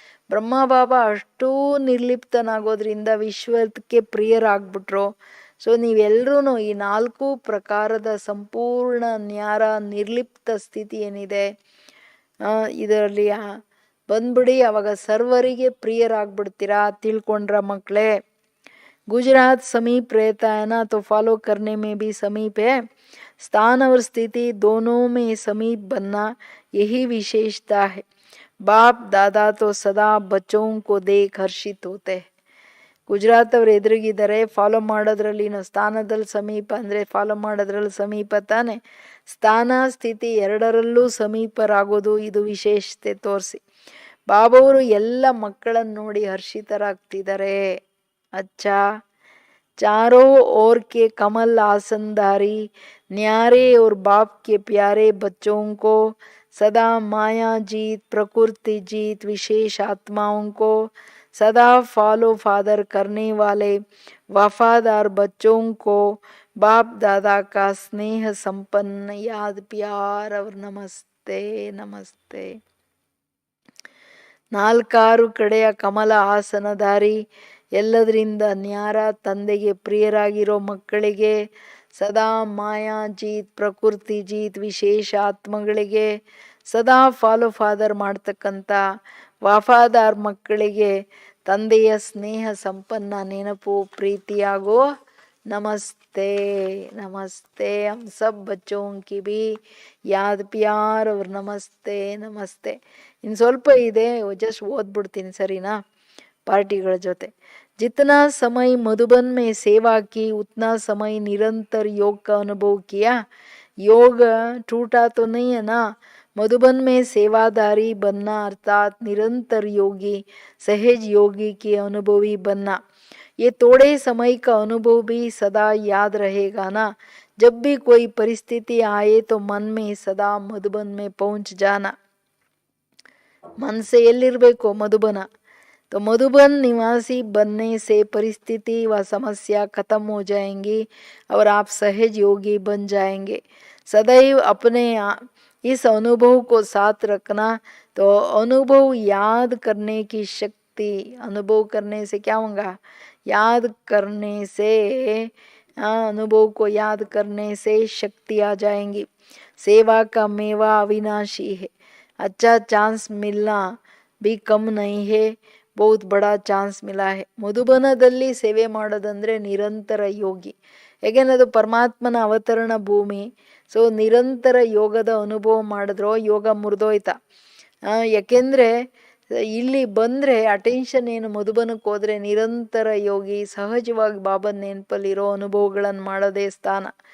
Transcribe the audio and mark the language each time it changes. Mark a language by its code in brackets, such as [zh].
[kn] ಬ್ರಹ್ಮ ಬಾಬಾ ಅಷ್ಟೂ ನಿರ್ಲಿಪ್ತನಾಗೋದ್ರಿಂದ ವಿಶ್ವಕ್ಕೆ ಪ್ರಿಯರಾಗ್ಬಿಟ್ರು. ಸೊ ನೀವೆಲ್ಲರೂ ಈ 4 ಪ್ರಕಾರದ ಸಂಪೂರ್ಣ ನ್ಯಾರ ನಿರ್ಲಿಪ್ತ ಸ್ಥಿತಿ ಏನಿದೆ ಇದರಲ್ಲಿ ಬಂದ್ಬಿಡಿ, ಅವಾಗ ಸರ್ವರಿಗೆ ಪ್ರಿಯರಾಗ್ಬಿಡ್ತೀರಾ. ತಿಳ್ಕೊಂಡ್ರ ಮಕ್ಕಳೇ? [hi] गुजरात समीप रहता है ना, तो फॉलो करने में भी समीप है. स्थान और स्थिति दोनों में समीप बनना यही विशेषता है. बाप दादा तो सदा बच्चों को देख हर्षित होते हैं. [kn] ಗುಜರಾತ್ ಅವ್ರು ಎದುರಿಗಿದ್ದಾರೆ, ಫಾಲೋ ಮಾಡೋದ್ರಲ್ಲಿ ಸ್ಥಾನದಲ್ಲಿ ಸಮೀಪ ಅಂದರೆ ಫಾಲೋ ಮಾಡೋದ್ರಲ್ಲಿ ಸಮೀಪ ತಾನೆ. ಸ್ಥಾನ ಸ್ಥಿತಿ ಎರಡರಲ್ಲೂ ಸಮೀಪರಾಗೋದು ಇದು ವಿಶೇಷತೆ ತೋರಿಸಿ ಬಾಬವರು ಎಲ್ಲ ಮಕ್ಕಳನ್ನು ನೋಡಿ ಹರ್ಷಿತರಾಗ್ತಿದ್ದಾರೆ. [hi] अच्छा, चारों ओर के कमल आसनधारी न्यारे और बाप के प्यारे बच्चों को सदा माया जीत, प्रकृति जीत, विशेष आत्माओं को सदा फॉलो फादर करने वाले वफादार बच्चों को बाप दादा का स्नेह संपन्न याद प्यार और नमस्ते नमस्ते. [kn] 4 ಕಡೆಯ ಕಮಲ ಆಸನಧಾರಿ ಎಲ್ಲದರಿಂದ ನ್ಯಾರ ತಂದೆಗೆ ಪ್ರಿಯರಾಗಿರೋ ಮಕ್ಕಳಿಗೆ, ಸದಾ ಮಾಯಾ ಜೀತ್, ಪ್ರಕೃತಿ ಜೀತ್, ವಿಶೇಷ ಆತ್ಮಗಳಿಗೆ, ಸದಾ ಫಾಲೋ ಫಾದರ್ ಮಾಡ್ತಕ್ಕಂಥ ವಫಾದಾರ್ ಮಕ್ಕಳಿಗೆ ತಂದೆಯ ಸ್ನೇಹ ಸಂಪನ್ನ ನೆನಪು ಪ್ರೀತಿಯಾಗೋ ನಮಸ್ತೆ ನಮಸ್ತೆ. [hi] हम सब बच्चों की भी याद प्यार और ನಮಸ್ತೆ ನಮಸ್ತೆ. [kn] ಇನ್ನು ಸ್ವಲ್ಪ ಇದೆ, ಜಸ್ಟ್ ಓದ್ಬಿಡ್ತೀನಿ ಸರಿನಾ ಪಾರ್ಟಿಗಳ ಜೊತೆ. [hi] जितना समय मधुबन में सेवा की, उतना समय निरंतर योग का अनुभव किया. योग टूटा तो नहीं है ना. मधुबन में सेवादारी बनना अर्थात निरंतर योगी, सहज योगी के अनुभवी बनना. ये थोड़े समय का अनुभव भी सदा याद रहेगा ना. जब भी कोई परिस्थिति आए तो मन में सदा मधुबन में पहुंच जाना. मन से [kn] ಎಲ್ಲಿರಬೇಕು ಮಧುಬನ. [hi] तो मधुबन निवासी बनने से परिस्थिति व समस्या खत्म हो जाएंगी और आप सहज योगी बन जाएंगे. सदैव अपने इस अनुभव को साथ रखना. तो अनुभव याद करने की शक्ति, अनुभव करने से क्या होगा, याद करने से अनुभव को याद करने से शक्ति आ जाएंगी. सेवा का मेवा अविनाशी है. अच्छा चांस मिलना भी कम नहीं है, ಬಹುತ್ ಬಡಾ ಚಾನ್ಸ್ ಮಿಲಾ ಹೇ. [kn] ಮಧುಬನದಲ್ಲಿ ಸೇವೆ ಮಾಡೋದಂದರೆ ನಿರಂತರ ಯೋಗಿ. ಹೇಗೇನೆ ಅದು ಪರಮಾತ್ಮನ ಅವತರಣ ಭೂಮಿ. ಸೊ ನಿರಂತರ ಯೋಗದ ಅನುಭವ ಮಾಡಿದ್ರೋ ಯೋಗ ಮುರಿದೋಯ್ತಾ. ಯಾಕೆಂದರೆ ಇಲ್ಲಿ ಬಂದರೆ ಅಟೆನ್ಷನ್ ಏನು, ಮಧುಬನಕ್ಕೆ ಹೋದರೆ ನಿರಂತರ ಯೋಗಿ ಸಹಜವಾಗಿ ಬಾಬನ ನೆನಪಲ್ಲಿರೋ ಅನುಭವಗಳನ್ನು ಮಾಡೋದೇ ಸ್ಥಾನ.